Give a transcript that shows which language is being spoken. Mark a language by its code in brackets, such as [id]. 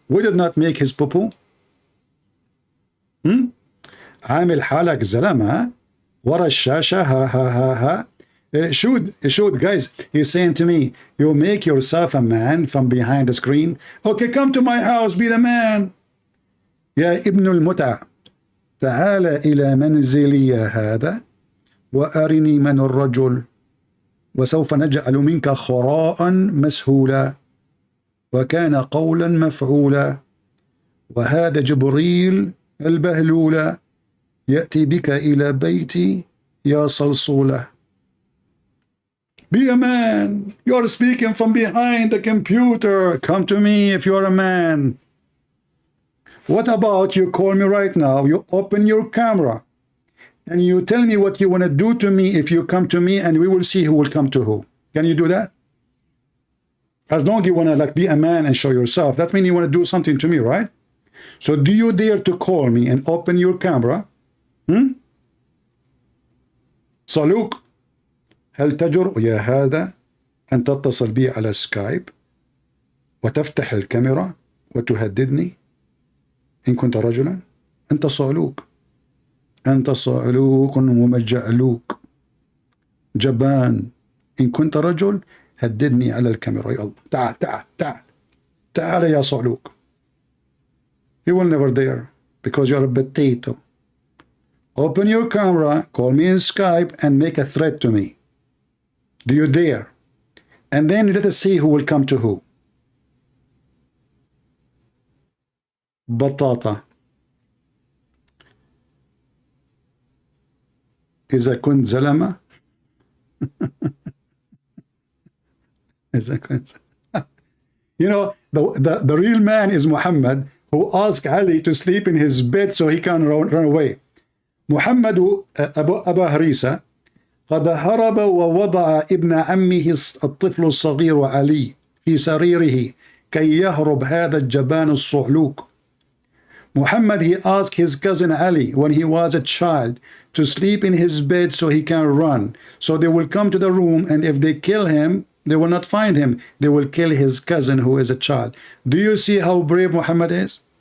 [en] We did not make his poo-poo. [ar] عامل حالك زلمة ورا الشاشة ها ها ها ها. [en] Should guys, he's saying to me, you make yourself a man from behind the screen. Okay, come to my house, be the man. [ar] يا ابن المتع تعال إلى منزلي هذا وأرني من الرجل وسوف نجعل منك خراء مسهولا وكان قولا مفعولا وهذا جبريل البهلولا يأتي بك إلى بيتي يا صلصولة. [en] Be a man. You are speaking from behind the computer. Come to me if you are a man. What about you call me right now, you open your camera and you tell me what you want to do to me if you come to me, and we will see who will come to who. Can you do that? As long as you want to like be a man and show yourself, that means you want to do something to me, right? So do you dare to call me and open your camera? [ar] صالوك هل تجرؤ يا هذا أن تتصل بي على سكايب وتفتح الكاميرا وتهددني إن كنت رجلا؟ أنت صالوك. أنت صالوك ومجعلوك جبان. إن كنت رجل هددني على الكاميرا. يلا تعال تعال تعال تعال يا صالوك. [en] You will never dare because you are a potato. Open your camera, call me in Skype and make a threat to me. Do you dare? And then let us see who will come to who. [ar] بطاطا. إذا كنت زلمة إذا كنت [en] You know, the real man is Muhammad, who asked Ali to sleep in his bed so he can run away. [ar] محمد أبا هريسة قد هرب ووضع ابن عمه الطفل الصغير علي في سريره كي يهرب هذا الجبان الصعلوك. [en] Muhammad, he asked his cousin Ali when he was a child to sleep in his bed so he can run. So they will come to the room, and if they kill him, they will not find him. They will kill his cousin who is a child. Do you see how brave Muhammad is?